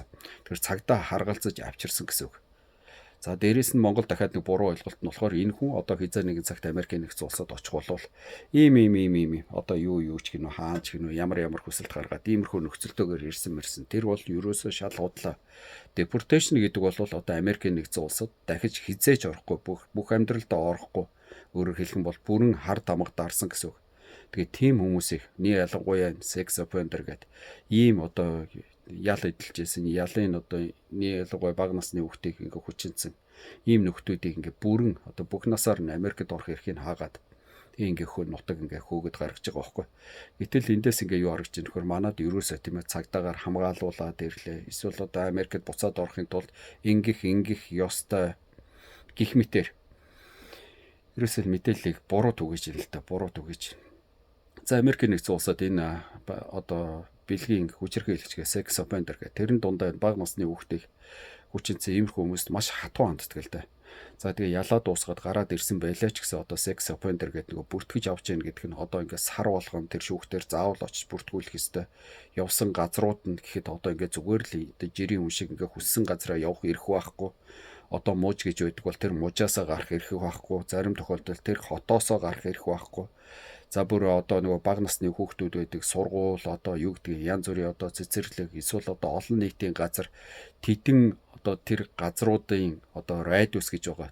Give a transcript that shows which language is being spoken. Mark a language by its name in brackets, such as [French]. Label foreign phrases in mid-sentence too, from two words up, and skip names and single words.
[Mongolian] Тэр цагдаа харгалзаж авчирсан гэсэн үг. За дээрэс нь Монгол дахиад нэг буруу ойлголт нь болохоор энэ хүн одоо хязгаар нэгэн цагт Америкийн нэгдсэн улсад очих болвол ийм одоо юу ч гинөө хаан ч гинөө ямар хүсэлт гаргаад иймэрхүү нөхцөлтөөр ирсэн мэрсэн. Тэр бол ерөөсөө шал худлаа. Deportation гэдэг бол одоо Америкийн нэгдсэн улсад дахиж хизээж орохгүй бүх амьдралдаа орохгүй. Өөрөөр хэлэх юм бол бүрэн хар тамга дарсан гэсэн үг. Тэгээд тийм хүмүүсийг ялангуяа [English] sex offender [Mongolian] гэдэг ийм одоо ял эдэлжсэн ялын одоо ялангуяа бага насны хүүхдийг ингээ хүчинсэн ийм нөхдүүдийг ингээ бүрэн одоо бүх насаар нь Америкт орох эрхийг хаагаад ингээ хөө нутаг ингээ хөөгд гаргаж байгаа байхгүй. Гэтэл эндээс ингээ юу харагдаж байна вэхээр манад ерөөсөө тийм ээ цагдаагаар хамгаалуулаад ирлээ. Эсвэл одоо Америкт буцаад орохын тулд ингэх ёстой гих мэтэр ерөөсөө мэдээллийг буруу түгэж ин л та буруу түгэж. За Америкийн нэгдсэн улсад энэ одоо бэлгийн хүчирхийлэгчгээ [English] sex offender [Mongolian] гэх тэрэн дундаа бага насны хүүхдийг хүчинцэн иймэрхүү хүмүүст маш хатуу ханддаг л да. За тэгээ ялаа дуусгаад гараад ирсэн байлаа ч гэсэн одоо [English] sex offender [Mongolian] гэдэг нөгөө бүртгэж авч яах гэдэг нь одоо ингээд сар болгон тэр шүүхтэр заавал очиж бүртгүүлэх ёстой. Явсан газрууд нь гэхэд одоо ингээд зүгээр л жирийн хүн шиг ингээд хүссэн газараа явах эрх байхгүй. Одоо мууж гэж байдаг бол тэр мужаасаа гарах эрх байхгүй. Зарим тохиолдолд тэр хотоосоо гарах эрх байхгүй. За бүр одоо нөгөө бага насны хүүхдүүд байдаг сургууль одоо юу гэдэг янз бүрийн одоо цэцэрлэг эсвэл одоо олон нийтийн газар тэдэн одоо тэр газруудын одоо радиус гэж байгаа.